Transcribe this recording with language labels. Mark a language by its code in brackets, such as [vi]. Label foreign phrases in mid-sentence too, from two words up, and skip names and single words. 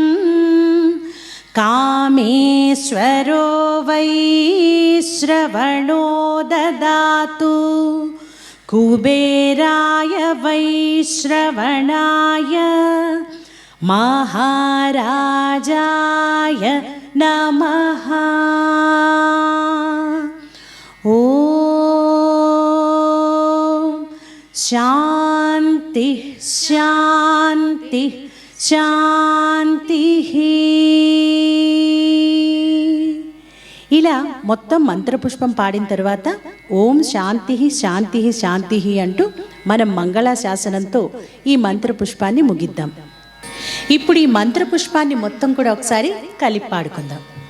[sa] कामेश्वरो वै श्रवणो ददातु कुबेराय वै श्रवणाय महाराजाय नमः। ॐ शान्ति शान्ति శాంతిః. [te] ఇలా మొత్తం మంత్రపుష్పం పాడిన తర్వాత [sa] ఓం శాంతి శాంతి శాంతి [te] అంటూ మనం మంగళాశాసనంతో ఈ మంత్రపుష్పాన్ని ముగిద్దాం. ఇప్పుడు ఈ మంత్రపుష్పాన్ని మొత్తం కూడా ఒకసారి కలిపి పాడుకుందాం.